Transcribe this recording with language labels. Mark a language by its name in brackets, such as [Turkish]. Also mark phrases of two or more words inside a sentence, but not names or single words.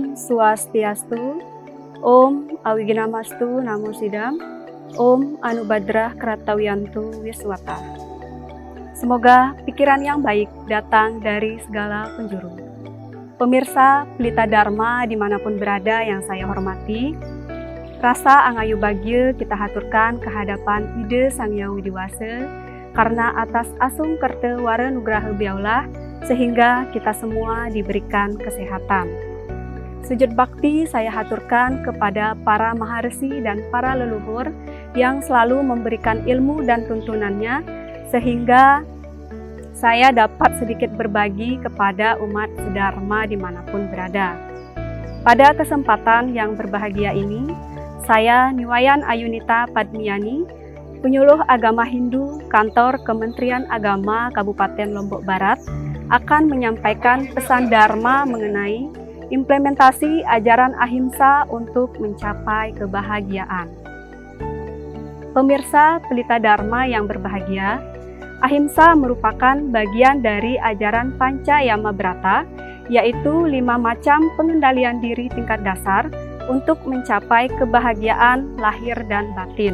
[Sanskrit] Swastiastu, ॐ अविघ्नमस्तु नमो सिद्धम्, ॐ अनुभद्राः क्रतवयन्तु विश्वतः. [Indonesian] Semoga pikiran yang baik datang dari segala penjuru. Pemirsa Pelita Dharma dimanapun berada yang saya hormati, rasa [Balinese] angayu bagya [Indonesian] kita haturkan kehadapan Ide Sang Hyang Widiwasa karena atas [Balinese] asung kerta wara nugraha [Indonesian] biaulah sehingga kita semua diberikan kesehatan. Sujud bakti saya haturkan kepada para maharesi dan para leluhur yang selalu memberikan ilmu dan tuntunannya sehingga saya dapat sedikit berbagi kepada umat sedharma dimanapun berada. Pada kesempatan yang berbahagia ini, saya Niwayan Ayunita Padmiani, penyuluh agama Hindu Kantor Kementerian Agama Kabupaten Lombok Barat, akan menyampaikan pesan Dharma mengenai implementasi ajaran ahimsa untuk mencapai kebahagiaan. Pemirsa Pelita Dharma yang berbahagia, ahimsa merupakan bagian dari ajaran Pancayama Brata, yaitu 5 macam pengendalian diri tingkat dasar untuk mencapai kebahagiaan lahir dan batin.